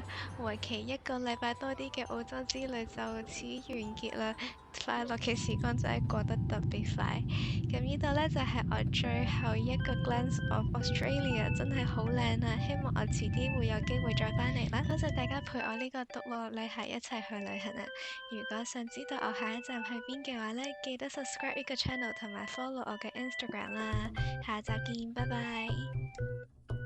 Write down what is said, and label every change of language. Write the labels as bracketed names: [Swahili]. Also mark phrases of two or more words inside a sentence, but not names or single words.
[Cantonese] 為期一個禮拜多啲嘅澳洲之旅就此完結啦。快樂嘅時光真係過得特別快。咁呢度呢，就係我最後一個 [English] glance of Australia， [Cantonese] 真係好靚啊！希望我遲啲會有機會再返嚟啦。多謝大家陪我呢個獨立女孩一齊去旅行啊！如果想知道我下一站去邊嘅話呢，記得 subscribe 呢個 channel 同埋 follow 我嘅 Instagram 啦。下集見，拜拜。